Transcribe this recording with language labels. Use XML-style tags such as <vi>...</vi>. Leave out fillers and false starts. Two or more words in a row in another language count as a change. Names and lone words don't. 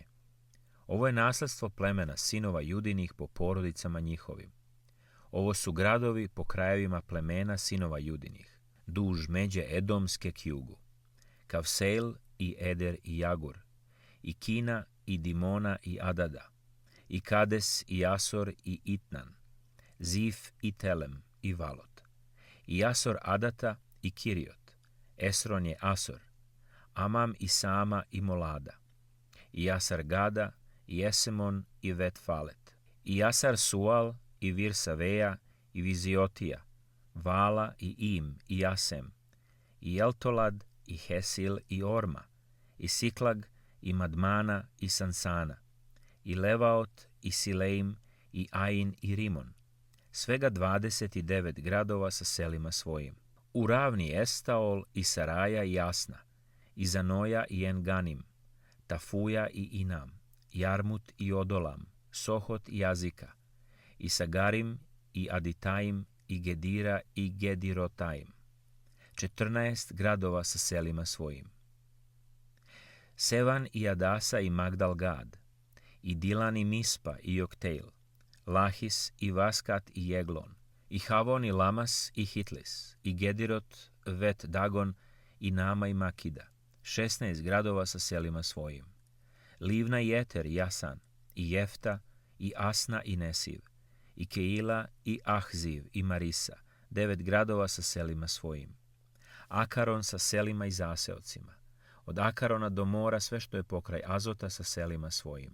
<sr>Ovo je nasledstvo plemena sinova Judinih po porodicama njihovim. Ovo su gradovi po krajevima plemena sinova Judinih, duž međe Edomske k jugu. Kavseil i Eder i Jagur, i Kina i Dimona i Adada, i Kades i Asor i Itnan, Zif i Telem i Valot, i Asor Adata i Kiriot, Esron je Asor, Amam i Sama i Molada, i Asar Gada i Esemon i Vetfalet, i Asar Sual i Virsaveja i Viziotija, Vala i Im i Asem, i Eltolad i Hesil i Orma, i Siklag i Madmana i Sansana, i Levaot i Sileim i Ain i Rimon, svega 29 gradova sa selima svojim. U ravni Estaol i Saraja i Jasna, i Zanoja i Enganim, Tafuja i Inam, Jarmut i Odolam, Sohot i Azika, i Sagarim i Aditaim i Gedira i Gedirotaim, 14 gradova sa selima svojim. Sevan i Adasa i Magdal-Gad, i Dilan i Mispa i Jokteil, Lahis i Vaskat i Jeglon, i Havon i Lamas i Hitlis, i Gedirot, Vet Dagon i Nama i Makida, 16 gradova sa selima svojim. Livna i Eter i Jasan, i Jefta, i Asna i Nesiv, i Keila i Ahziv i Marisa, 9 gradova sa selima svojim. Akaron sa selima i zaseocima. Od Akarona do mora sve što je pokraj Azota sa selima svojim.</sr>